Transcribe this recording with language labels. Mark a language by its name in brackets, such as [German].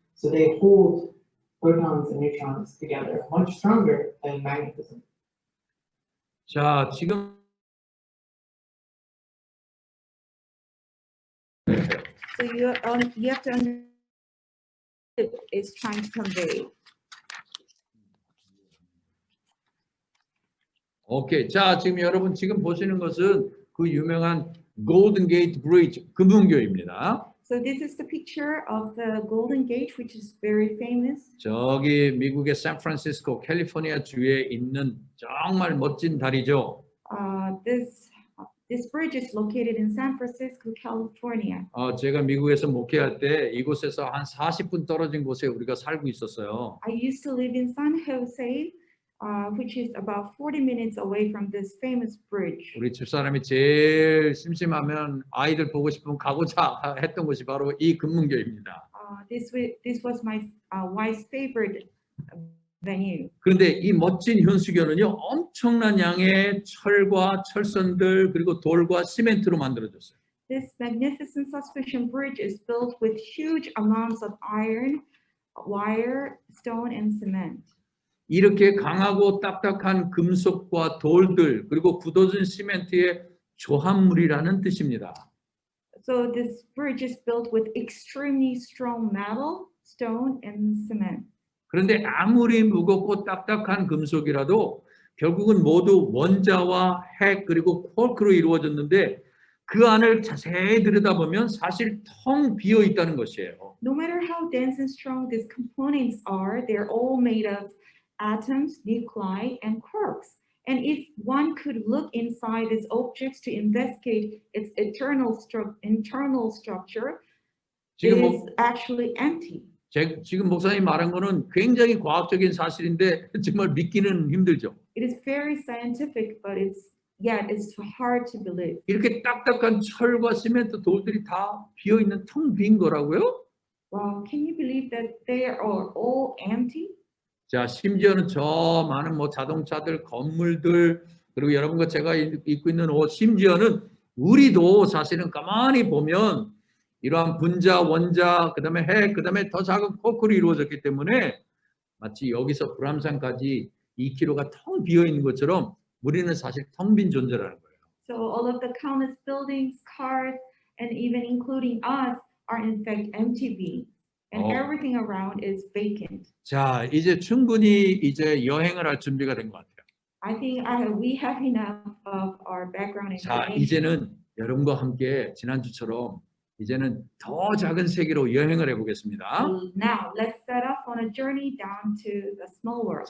[English] So they hold protons and neutrons together much stronger than magnetism. [Korean] 자, 지금 [English] So you have to understand what it is trying to convey. 오케이. [Korean] 자, 지금 여러분 지금 보시는 것은 그 유명한 골든 게이트 브리지 금문교입니다. [English] So this is the picture of the Golden Gate, which is very famous. [Korean] 저기 미국의 샌프란시스코 캘리포니아 주에 있는 정말 멋진 다리죠. [English] This bridge is located in San Francisco, California. [Korean] 제가 미국에서 목회할 때 이곳에서 한 40분 떨어진 곳에 우리가 살고 있었어요. [English] I used to live in San Jose, which is about 40 minutes away from this famous bridge. [Korean] 우리 집사람이 제일 심심하면 아이들 보고 싶으면 가고자 했던 곳이 바로 이 금문교입니다. [English] This was my wife's favorite venue. [Korean] 그런데 이 멋진 현수교는요, 엄청난 양의 철과 철선들 그리고 돌과 시멘트로 만들어졌어요. [English] This magnificent suspension bridge is built with huge amounts of iron, wire, stone, and cement. [Korean] 이렇게 강하고 딱딱한 금속과 돌들 그리고 굳어진 시멘트의 조합물이라는 뜻입니다. [English] So this bridge is built with extremely strong metal, stone, and cement. [Korean] 그런데 아무리 무겁고 딱딱한 금속이라도 결국은 모두 원자와 핵 그리고 쿼크로 이루어졌는데 그 안을 자세히 들여다보면 사실 텅 비어 있다는 것이에요. [English] No matter how dense and strong these components are, they're all made of atoms, nuclei, and quarks. And if one could look inside these objects to investigate its internal structure, it [Korean] 지금 [English] is actually empty. [Korean] 지금 목사님 말한 거는 굉장히 과학적인 사실인데 정말 믿기는 힘들죠. [English] It is very scientific, but it's hard to believe. [Korean] 이렇게 딱딱한 철과 시멘트 돌들이 다 비어 있는 텅 빈 거라고요? [English] Wow, can you believe that they are all empty? [Korean] 자, 심지어는 저 많은 뭐 자동차들, 건물들, 그리고 여러분과 제가 입고 있는 옷, 심지어는 우리도 사실은 가만히 보면 이러한 분자, 원자, 그 다음에 핵, 그 다음에 더 작은 쿼크로 이루어졌기 때문에 마치 여기서 불암산까지 2km가 텅 비어 있는 것처럼 우리는 사실 텅 빈 존재라는 거예요. [English] So all of the countless buildings, cars, and even including us are in fact empty beings, and everything around is vacant. [Korean] 자, 이제 충분히 이제 여행을 할 준비가 된 것 같아요. [English] I think we have enough of our background [Korean] 자, [English] information. [Korean] 이제는 여러분과 함께 지난주처럼 이제는 더 작은 세계로 여행을 해보겠습니다. [English] Now let's set off on a journey down to the small world.